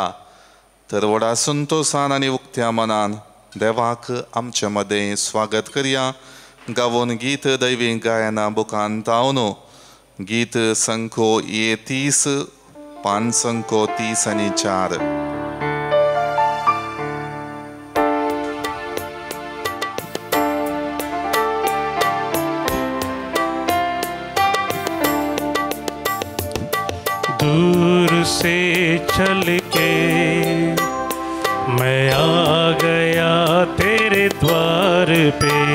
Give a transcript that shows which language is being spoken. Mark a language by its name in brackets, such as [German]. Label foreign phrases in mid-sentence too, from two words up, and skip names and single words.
[Konkani] तर व्हडा संतोशान आनी उक्त्या मनान देवाक आमचे मदें स्वागत करया. गावून गीत दैवीक गायना बुकांत हांव गीत संख्यो 30 पान संख्यो 30 आनी 4. [Hindi] दूर से चल के मैं आ गया तेरे द्वार पे.